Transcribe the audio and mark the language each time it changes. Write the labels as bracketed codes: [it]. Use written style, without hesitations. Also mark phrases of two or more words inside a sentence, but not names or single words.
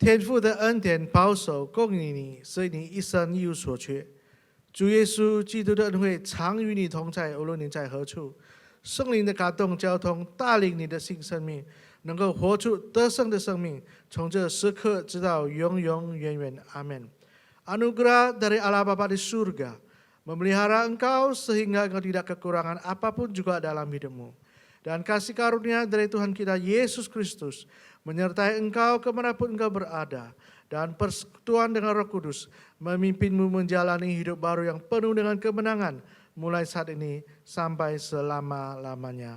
[zh] 天父的恩典保守供应你，使你一生一无所缺。主耶稣基督的恩惠常与你同在，无论你在何处。圣灵的感动交通带领你的新生命，能够活出得胜的生命，从这时刻直到永永远远。Amin. [id] Anugerah dari Allah Bapa di surga memelihara engkau sehingga engkau tidak kekurangan apapun juga dalam hidupmu. Dan kasih karunia dari Tuhan kita Yesus Kristus menyertai engkau kemanapun engkau berada. Dan persekutuan dengan Roh Kudus memimpinmu menjalani hidup baru yang penuh dengan kemenangan mulai saat ini sampai selama-lamanya.